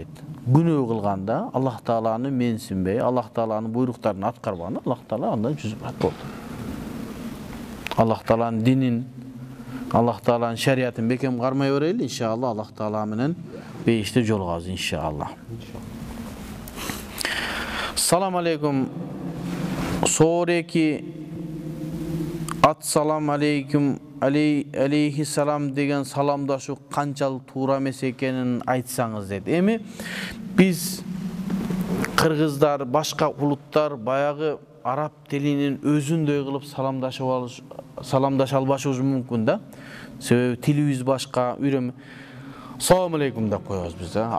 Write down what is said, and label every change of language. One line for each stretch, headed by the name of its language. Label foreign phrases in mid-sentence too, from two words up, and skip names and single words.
Kyrgyz: Күнөө кылганда Аллах Тааланы менсинбей, Аллах Тааланын буйруктарын аткарбаганда Аллах Таала андан жүз бурат болду. Аллах Тааланын динин, Аллах Тааланын шариятын бекем кармай берели, иншалла Аллах Таала менен бейиште жолугабыз, иншалла.
Arabic: سلام عليكم.
Kyrgyz: Сореки
Arabic: السلام عليكم عليه السلام
Kyrgyz: деген саламдашу канчалык туура эмес экенин айтсаңыз деді. Эми биз кыргыздар, башка улуттар баягы араб тилинин өзүндөй кылып саламдаша албашыбыз мүмкүн да. Себеби тилибиз башка, үйрөнмө.
Arabic: سلام عليكم
Kyrgyz: деп коебуз биз да.